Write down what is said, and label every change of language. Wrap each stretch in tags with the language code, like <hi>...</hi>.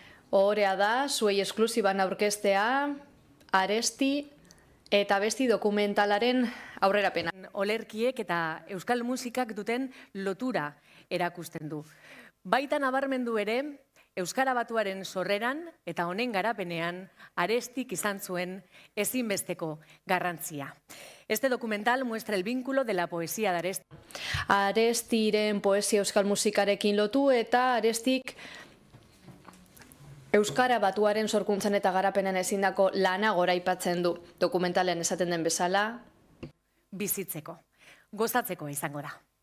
<eu>Ohorea da, zuei esklusiban aurkeztea, Aresti eta abesti dokumentalaren aurrerapena. Olerkiek eta euskal musikak duten lotura erakusten du. Baita nabarmendu ere, Euskara Batuaren sorreran eta honen garapenean Arestik izan zuen ezinbesteko garrantzia.</eu> <es>Este documental muestra el vínculo de la poesía de Aresti.</es> <eu>Arestiren poesia euskal musikarekin lotu eta Arestik Euskara Batuaren sorkuntzan eta garapenean ezindako lana goraipatzen du. Dokumentalean esaten den bezala, bizitzeko, gozatzeko izango da.</eu>